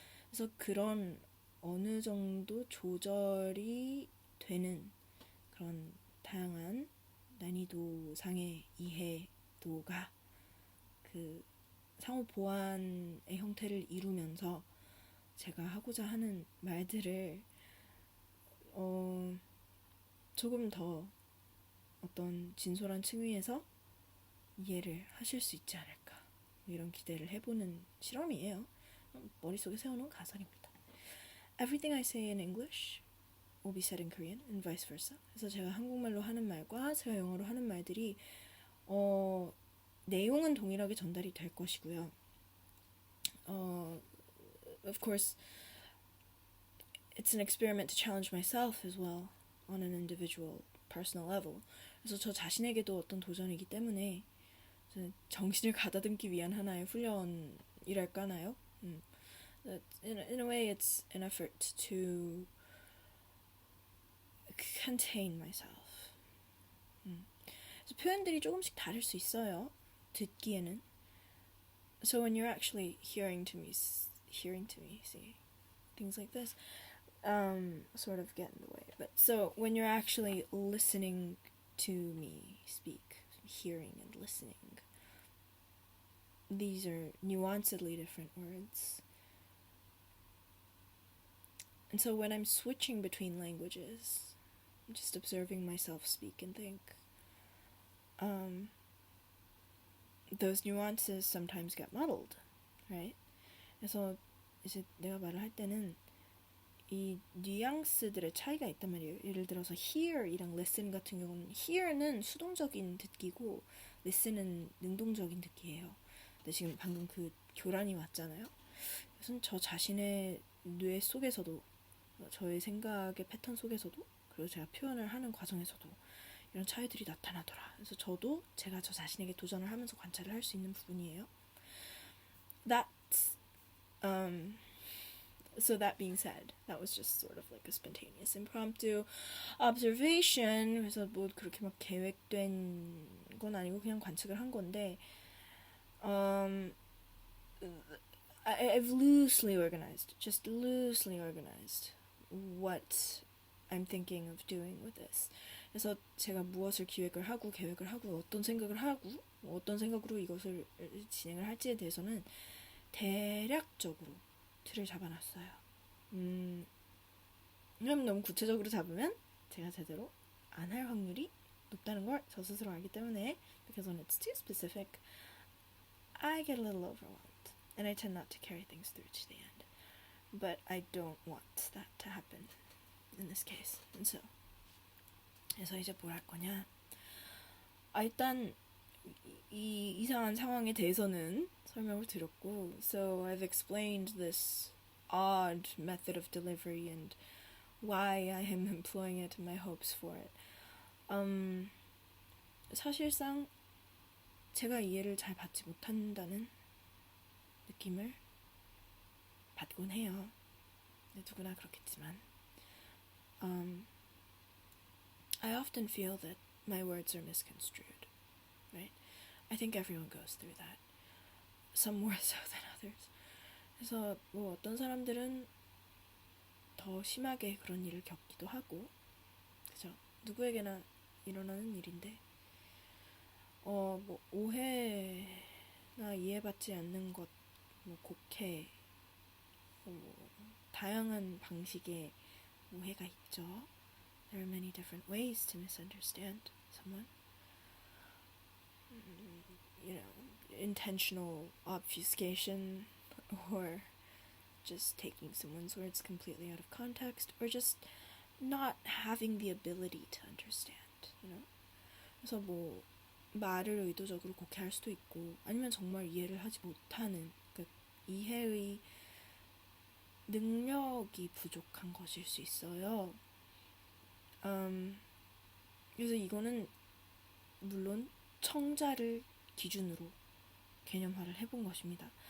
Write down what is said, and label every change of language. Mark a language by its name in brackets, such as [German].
[Korean] 그래서 그런 어느 정도 조절이 되는 그런 다양한 난이도상의 이해도가 그 상호 보완의 형태를 이루면서 제가 하고자 하는 말들을 조금 더 어떤 진솔한 층위에서 이해를 하실 수 있지 않을까, 이런 기대를 해보는 실험이에요. 머릿속에 세워놓은 가설입니다. [English] Everything I say in English will be said in Korean and vice versa. [Korean] 그래서 제가 한국말로 하는 말과 제가 영어로 하는 말들이 내용은 동일하게 전달이 될 것이고요. [English] Of course, it's an experiment to challenge myself as well on an individual, personal level. [Korean] 그래서 저 자신에게도 어떤 도전이기 때문에 정신을 가다듬기 위한 하나의 훈련이랄까나요? [English] In a way, it's an effort to contain myself. [Korean] 그래서 표현들이 조금씩 다를 수 있어요. 듣기에는. [English] So when you're actually hearing to me, see, things like this, sort of get in the way. But so when you're actually listening to me speak, hearing and listening, these are nuancedly different words. And so when I'm switching between languages, I'm just observing myself speak and think, those nuances sometimes get muddled, right? [Korean] 그래서 이제 내가 말을 할 때는 이 뉘앙스들의 차이가 있단 말이에요. 예를 들어서 hear이랑 listen 같은 경우는 hear는 수동적인 듣기고 listen은 능동적인 듣기예요. 근데 지금 방금 그 교란이 왔잖아요. 그래서 저 자신의 뇌 속에서도 저의 생각의 패턴 속에서도 그리고 제가 표현을 하는 과정에서도 이런 차이들이 나타나더라. 그래서 저도 제가 저 자신에게 도전을 하면서 관찰을 할 수 있는 부분이에요. [English] So that being said, that was just sort of like a spontaneous, impromptu observation. [Korean] 그래서 뭐 그렇게 막 계획된 건 아니고 그냥 관측을 한 건데, [English] I've loosely organized what I'm thinking of doing with this. [Korean] 그래서 제가 무엇을 기획을 하고 계획을 하고 어떤 생각을 하고 어떤 생각으로 이것을 진행을 할지에 대해서는 대략적으로 틀을 잡아놨어요. 그럼 너무 구체적으로 잡으면 제가 제대로 안 할 확률이 높다는 걸 저 스스로 알기 때문에 [English] because when it's too specific, I get a little overwhelmed and I tend not to carry things through to the end. But I don't want that to happen in this case. And so [Korean] 그래서 이제 뭘 할 거냐? 일단 이 이상한 상황에 대해서는 설명을 드렸고, [English] so I've explained this odd method of delivery and why I am employing it and my hopes for it. [Korean] 사실상 제가 이해를 잘 받지 못한다는 느낌을 받곤 해요. 누구나 그렇겠지만, [English] I often feel that my words are misconstrued, right? I think everyone goes through that. Some more so than others. [Korean] 그래서 뭐 어떤 사람들은 더 심하게 그런 일을 겪기도 하고, 그죠? 누구에게나 일어나는 일인데, 뭐 오해나 이해받지 않는 것, 뭐 곡해, 뭐 다양한 방식의 오해가 있죠. [English] There are many different ways to misunderstand someone. You know, intentional obfuscation, or just taking someone's words completely out of context, or just not having the ability to understand, you know? [Korean] 그래서 뭐 말을 의도적으로 곡해할 수도 있고, 아니면 정말 이해를 하지 못하는, 그러니까 이해의 능력이 부족한 것일 수 있어요. 그래서 이거는 물론 청자를 기준으로 개념화를 해본 것입니다.